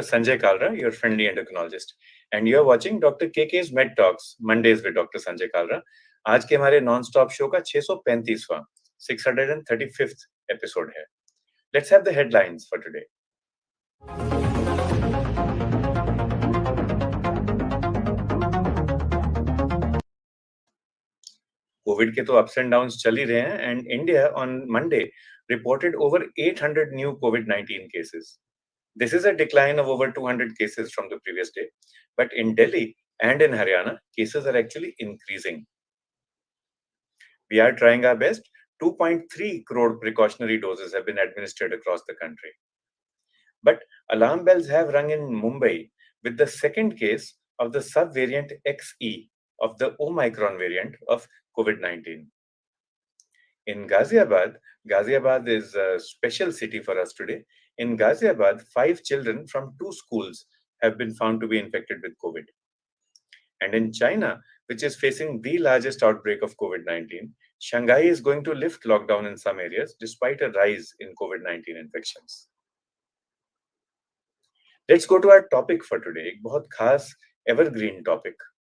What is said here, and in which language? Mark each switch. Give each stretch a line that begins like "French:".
English: Sanjay Kalra, your friendly endocrinologist, and you are watching Dr. KK's Med Talks, Mondays with Dr. Sanjay Kalra.
Hindi: आज के हमारे non stop show का 635वां 635th episode है.
English: Let's have the headlines for today.
Hindi: Covid के तो
English: ups and downs
Hindi: चल ही रहे हैं,
English: And India on Monday reported over 800 new COVID-19 cases. This is a decline of over 200 cases from the previous day. But in Delhi and in Haryana, cases are actually increasing. We are trying our best. 2.3 crore precautionary doses have been administered across the country. But alarm bells have rung in Mumbai with the second case of the subvariant XE of the Omicron variant of COVID-19. In Ghaziabad is a special city for us today. In Ghaziabad, 5 children from 2 schools have been found to be infected with COVID. And in China, which is facing the largest outbreak of COVID-19, Shanghai is going to lift lockdown in some areas despite a rise in COVID-19 infections. Let's go to our topic for today.
Hindi: एक बहुत खास
English: evergreen topic.